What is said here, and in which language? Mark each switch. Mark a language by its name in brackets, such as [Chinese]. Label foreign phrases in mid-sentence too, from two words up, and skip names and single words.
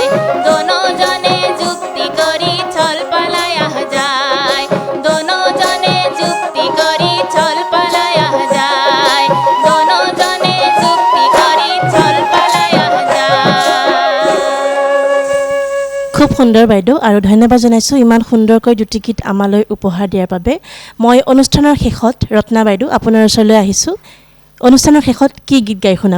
[Rangpuri] দোনো জনে যুক্তি করি ছল পালায়া যায়। দোনো জনে যুক্তি করি ছল পালায়া যায়। দোনো জনে যুক্তি করি ছল পালায়া যায়। [Assamese] খুব সুন্দৰ বাইদেউ আৰু ধন্যবাদ জনাইছোঁ ইমান সুন্দৰকৈ দুটি গীত আমালৈ উপহাৰ দিয়াৰ বাবে। মই অনুষ্ঠানৰ শেষত ৰত্না বাইদেউ আপোনাৰ ওচৰলৈ আহিছোঁ। অনুষ্ঠানৰ শেষত কি গীত গাই শুনাব?